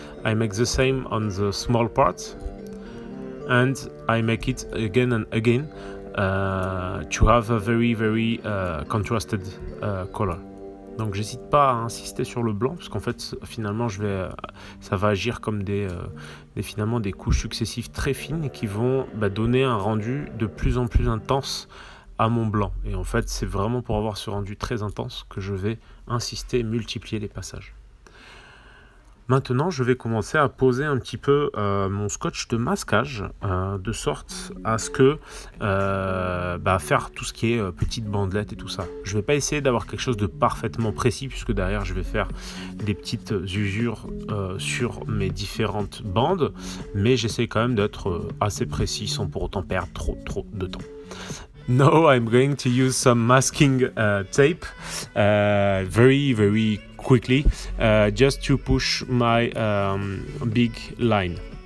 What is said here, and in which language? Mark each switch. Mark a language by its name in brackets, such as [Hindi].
[English] I make the same on the small part, and I make it again and again to have a very contrasted color. [French] Donc j'hésite pas à insister sur le blanc parce qu'en fait finalement ça va agir comme des couches successives très fines qui vont donner un rendu de plus en plus intense à mon blanc. Et en fait c'est vraiment pour avoir ce rendu très intense que je vais insister et multiplier les passages. Maintenant, je vais commencer à poser un petit peu mon scotch de masquage de sorte à ce que faire tout ce qui est petites bandelettes et tout ça. Je ne vais pas essayer d'avoir quelque chose de parfaitement précis puisque derrière je vais faire des petites usures sur mes différentes bandes, mais j'essaie quand même d'être assez précis sans pour autant perdre trop de temps. [English] Now I'm going to use some masking tape very quickly just to push my big line.